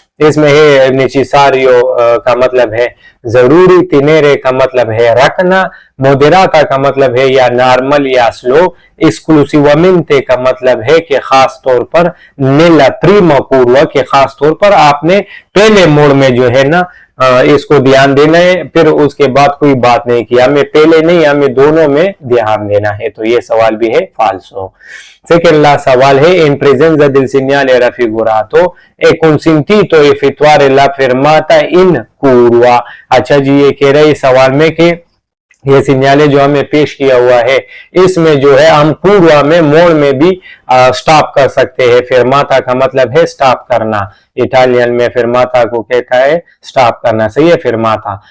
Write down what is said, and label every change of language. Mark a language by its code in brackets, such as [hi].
[hi] इसमें है नेसेसारियो का मतलब है जरूरी, तिनेरे का मतलब है रखना, मोदेराता का मतलब है या नॉर्मल या स्लो, एक्सक्लूसिवमेंटे का मतलब है कि खास तौर पर, नेला प्रीमा कुर्वा के खास तौर पर आपने पहले मोड में जो है ना इसको ध्यान देना है, फिर उसके बाद कोई बात नहीं की, हमें पहले नहीं हमें दोनों में ध्यान देना है। तो ये सवाल भी है फाल्सो। सेकंड लास्ट सवाल है [it] इन प्रेजेंza del segnale raffigurato è consentito effettuare la fermata in curva। [hi] अच्छा जी, ये कह रहे सवाल में कि ये सिग्नल जो हमें पेश किया हुआ है इसमें जो है हम पूर्वा में मोड़ में भी स्टॉप कर सकते हैं। फेरमाता का मतलब है स्टॉप करना, इटालियन में फेरमाता को कहता है स्टॉप करना। सही है, फेरमाता।